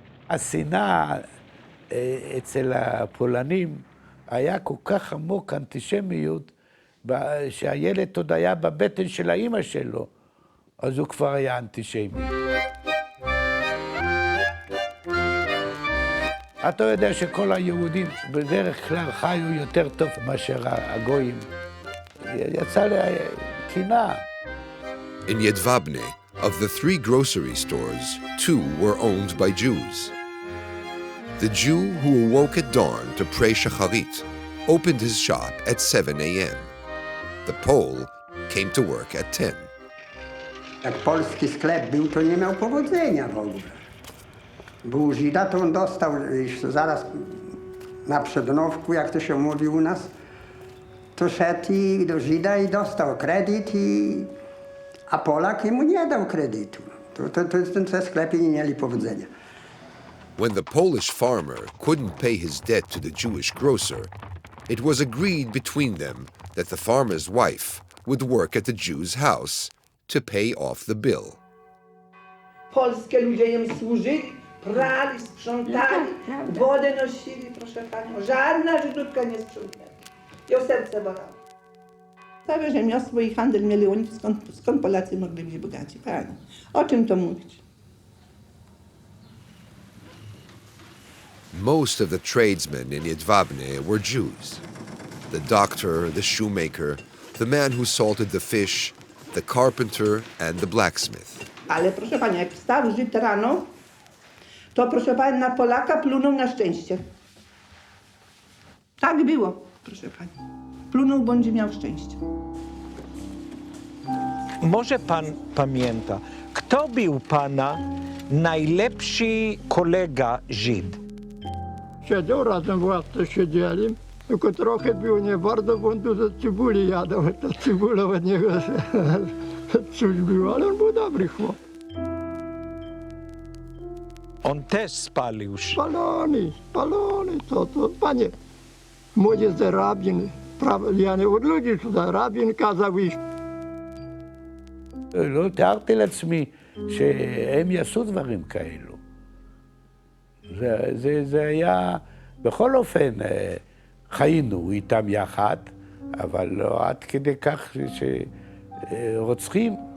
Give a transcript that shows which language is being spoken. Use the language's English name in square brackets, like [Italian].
[Hebrew] השנאה אצל הפולנים היה כל כך עמוק, אנטישמיות, שהילד עוד היה בבטן של האמא שלו, אז הוא כבר היה אנטישמי. אתה יודע שכל היהודים בדרך כלל חיו יותר טוב מאשר הגויים. יצא לקנאה. [English] In Jedwabne, of the 3 grocery stores, 2 were owned by Jews. The Jew who awoke at dawn to pray Shacharit opened his shop at 7 a.m. The Pole came to work at 10. [Polish] Jak polski sklep był, to nie miał powodzenia w ogóle. Był Żyda, to on dostał już zaraz na przednowku, jak to się mówi u nas, to szedł i do Żyda i dostał kredyt, a Polak mu nie dał kredytu. Te sklepy nie mieli powodzenia. [English] When the Polish farmer couldn't pay his debt to the Jewish grocer, it was agreed between them that the farmer's wife would work at the Jew's house to pay off the bill. [Polish] Polskie ludzie im służyli, prali, sprzątali, wodę nosili, proszę panią. Żadna Żydówka nie sprzątnęła. I o serce bolało. Całe rzemiosło i handel mieli oni, skąd Polacy mogli być bogaci? Pani, o czym to mówić? [English] Most of the tradesmen in Jedwabne were Jews. The doctor, the shoemaker, the man who salted the fish, the carpenter and the blacksmith. [Polish] Ale proszę pani, jak wstał Żyd rano, to proszę pani na Polaka plunął na szczęście. Tak było, proszę pani. Plunął, bądź miał szczęście. Może pan pamięta, kto był pana najlepszy kolega Żyd? Siedział razem w ławce, siedzieli, tylko trochę było nie bardzo, bo on tu ze cebuli jadał. Ta cebula od niego coś było, ale on był dobry chłop. On też spalił się. Spalony, to panie. Mój jest rabin, ja nie od ludzi tutaj, rabin kazał iść. [Hebrew] לא תיארתי לעצמי שהם יעשו דברים כאלו. זה היה, בכל אופן, חיינו איתם יחד, אבל לא עד כדי כך שרוצחים.